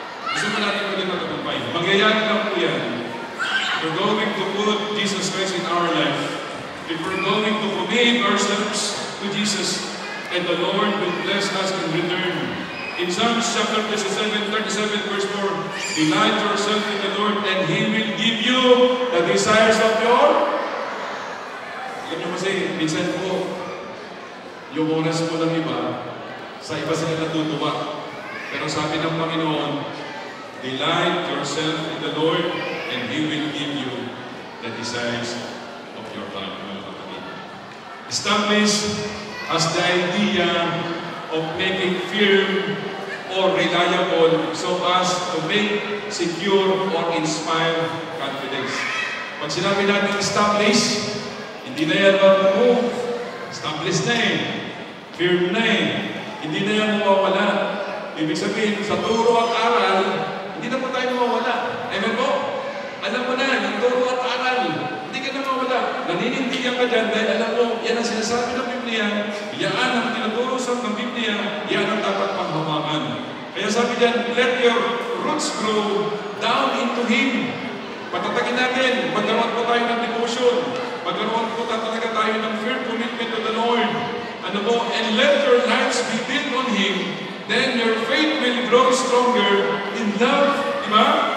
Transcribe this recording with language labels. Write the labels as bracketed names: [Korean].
[Filipino] Gusto mo natin maging magtagumpay. Mangyayari lang po yan. [English] If we're going to put Jesus Christ in our life, if we're going to commit ourselves to Jesus, and the Lord will bless us in return. In Psalms chapter 37, verse 4, delight yourself in the Lord, and He will give you the desires of your. [Filipino] Alam niyo kasi, minsan po, yung oras po ng iba, sa iba sila natutuwa. Pero sabi ng Panginoon, [English] delight yourself in the Lord, and He will give you the desires of your heart. Establish as the idea of making firm or reliable so as to make secure or inspire confidence. [Filipino] Pag sinabi natin establish, hindi na yan mag-move. Establish na eh. Firm na eh. Hindi na yan mawawala. Ibig sabihin, sa turo at aral, hindi na po tayo mawawala. Amen po? Alam mo na, yung turo at aral, hindi ka na mawawala. Naninindigan ka dyan dahil alam mo, yan ang sinasabi ng Biblia, yan ang tinuturo sa ng Biblia, yan ang dapat panghawakan. Kaya sabi dyan, [English] let your roots grow down into Him. [Filipino] Patatagin natin, magkaroon po tayo ng devotion, magkaroon po talaga tayo ng [English] firm commitment to the Lord. [Filipino] Ano po? [English] And let your lives be built on Him. Then your faith will grow stronger in love, [Filipino] di ba?